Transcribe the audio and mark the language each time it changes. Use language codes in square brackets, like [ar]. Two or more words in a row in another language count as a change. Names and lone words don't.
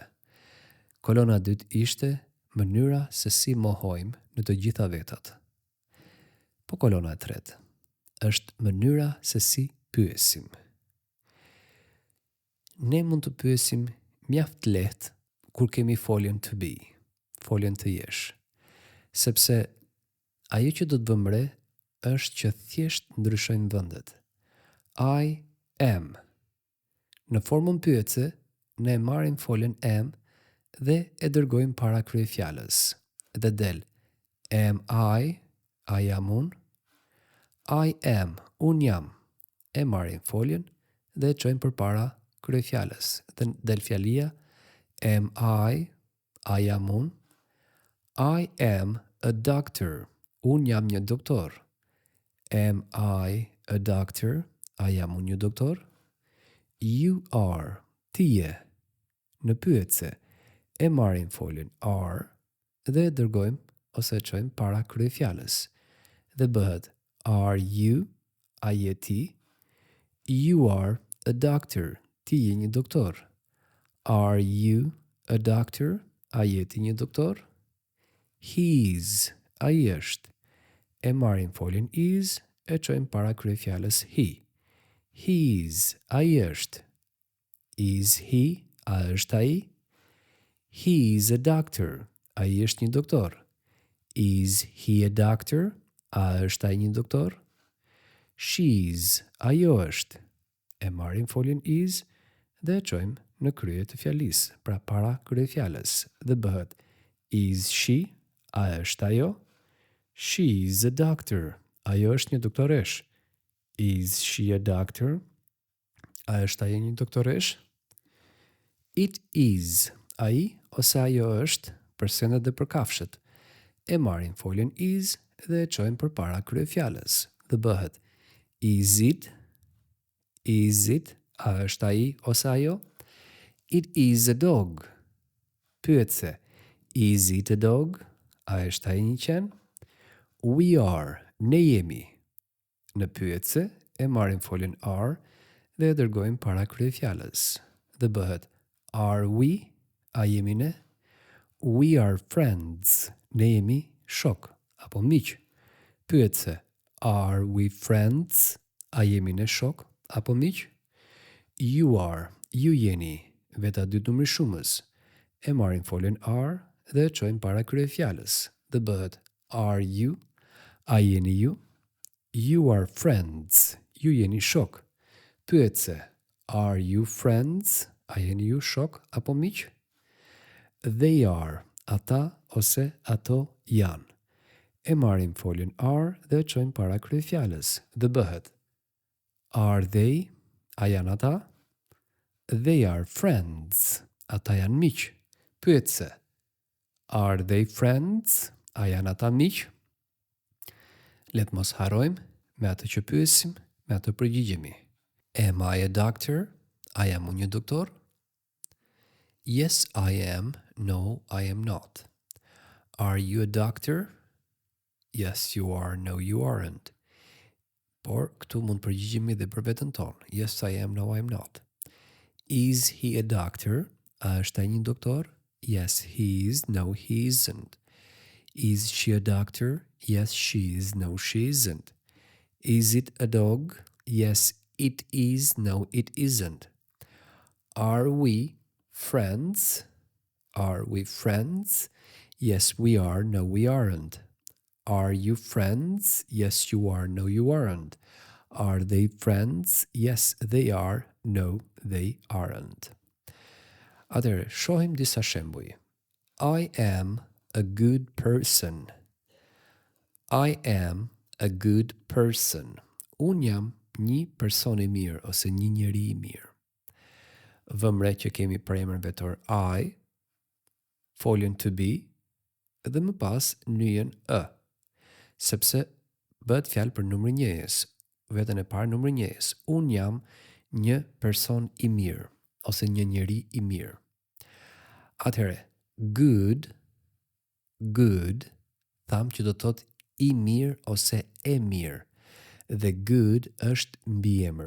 [sq] Kolona e dytë ishte mënyra se si mohojmë në të gjitha vetat. Po kolona e tretë është mënyra se si pyesim. Ne mund të pyesim mjaft lehtë kur kemi foljen [en] to be, [sq] foljen të jesh. Sepse ajo që do të bëjmë re është që thjesht ndryshojnë vendet. [en] I am. [sq] Në formën pyetse, ne marrim foljen am dhe e dërgojmë para kryefjalës. Dhe del [en] am I [sq] jam unë. [en] I am, [sq] unë jam. E marrim foljen dhe e çojmë përpara kryefjalës. Dhe del fjalia [en] am I [sq] jam unë. [en] I am a doctor. [sq] Unë jam një doktor. [en] Am I a doctor? [sq] A jam unë një doktor? [en] You are. [sq] Ti je. Në pyetse, e marrim foljen are dhe e dërgojmë ose e çojmë para kryefjalës. Dhe bëhet [en] are you? [sq] A je ti? [en] You are a doctor. [sq] ti je një doktor? [en] Are you a doctor? [sq] A je ti një doktor? He's, ai është. E marrim foljen is, e çojmë para kryefjalës he. [en] He's, [sq] ai është. [en] Is he, [sq] a është ai? [en] He's a doctor, [sq] ai është një doktor. [en] Is he a doctor? [sq] A është ai një doktor? She's, ajo është. E marrim foljen is dhe e çojmë në krye të fjalisë, pra para kryefjalës, dhe bëhet [en] is she, [sq] a është ajo? [en] She's a doctor, [sq] ajo është një doktoresh. [en] Is she a doctor? [sq] A është ajo një doktoresh? [en] It is, [sq] ai ose ajo është, për sendet dhe për kafshët. E marrim foljen is dhe e çojmë përpara kryefjalës, dhe bëhet [en] is it? Is it? [sq] A është ai ose ajo? [en] It is a dog. Pyetse, is it a dog? [sq] A është ai një qen? [en] We are, [sq] ne jemi. Në pyetse e marrim foljen are dhe e dërgojmë para kryefjalës, dhe bëhet [en] are we? [sq] A jemi ne? [en] We are friends. [sq] Ne jemi shok apo miq. Pyetse, [en] are we friends? [sq] A jemi ne shok apo miq? [en] You are, [sq] ju jeni, veta dy numri shumës. E marrim foljen are dhe e çojmë para kryefjalës, dhe bëhet [en] are you? [sq] A jeni ju? [en] You are friends. [sq] Ju jeni shok. Pyetse, [en] are you friends? [sq] A jeni ju shok apo miq? [en] They are, [sq] ata ose ato janë. E marrim foljen are dhe e çojmë para kryefjalës, dhe bëhet [en] are they? [sq] A janë ata? [en] They are friends. [sq] Ata janë miq. Pyetse, [en] are they friends? [sq] A janë ata miq? Let mos harrojmë me atë që pyesim, me atë përgjigjemi. [en] Am I a doctor? [sq] A jam unë një doktor? [en] Yes, I am. No, I am not. Are you a doctor? Yes, you are. No, you aren't. [sq] Por këtu mund përgjigjemi dhe për veten tonë. [en] Yes, I am. No, I am not. Is he a doctor? [sq] A është ai një doktor? [en] Yes, he is. No, he isn't. Is she a doctor? Yes, she is. No, she isn't. Is it a dog? Yes, it is. No, it isn't. Are we friends? Are we friends? Yes, we are. No, we aren't. Are you friends? Yes, you are. No, you aren't. Are they friends? Yes, they are. No, they aren't. [sq] Atëherë, shohim disa shembuj. [en] I am a good person. I am a good person. [sq] Unë jam një person i mirë ose një njeri i mirë. Vëmë re që kemi për emrin vetor I, foljen [en] to be, [sq] dhe më pas nyjen e, sepse bëhet fjalë për numrin njëjës, veten e parë numri njëjës. Unë jam një person i mirë ose një njeri i mirë. Atëherë, good, tham që do të thotë i mirë ose e mirë, dhe good është mbiemër.